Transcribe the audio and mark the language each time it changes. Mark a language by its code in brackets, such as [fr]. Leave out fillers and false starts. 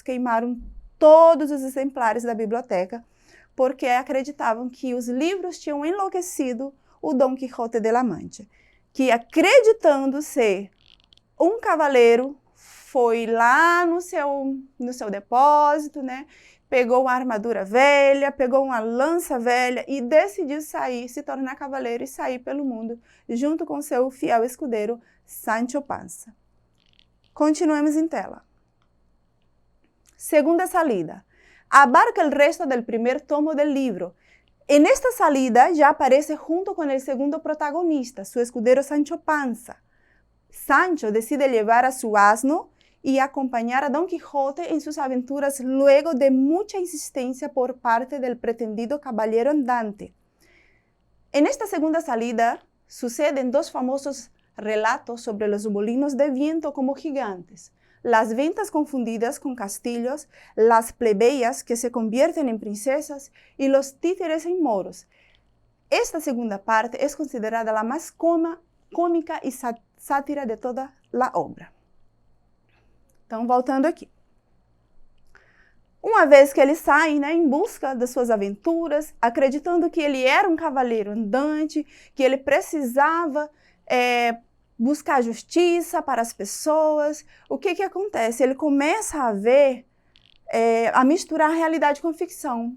[pt] Queimaram todos os exemplares da biblioteca, porque acreditavam que os livros tinham enlouquecido o Dom Quixote de la Mancha, que, acreditando ser um cavaleiro, foi lá no seu depósito, né? Pegou uma armadura velha, pegou uma lança velha e decidiu sair, se tornar cavaleiro e sair pelo mundo, junto com seu fiel escudeiro, Sancho Panza. Continuemos em tela. [es] Segunda salida. Abarca el resto del primer tomo del libro. En esta salida ya aparece junto con el segundo protagonista, su escudero Sancho Panza. Sancho decide llevar a su asno y acompañar a Don Quijote en sus aventuras luego de mucha insistencia por parte del pretendido caballero andante. En esta segunda salida suceden dos famosos relatos sobre los molinos de viento como gigantes, las ventas confundidas con castillos, las plebeyas que se convierten en princesas y los títeres en moros. Esta segunda parte es considerada la más [pt] cômica e sátira de toda a obra. Então, voltando aqui. Uma vez que ele sai, né, em busca das suas aventuras, acreditando que ele era um cavaleiro andante, que ele precisava buscar justiça para as pessoas, o que acontece? Ele começa a ver, a misturar a realidade com ficção.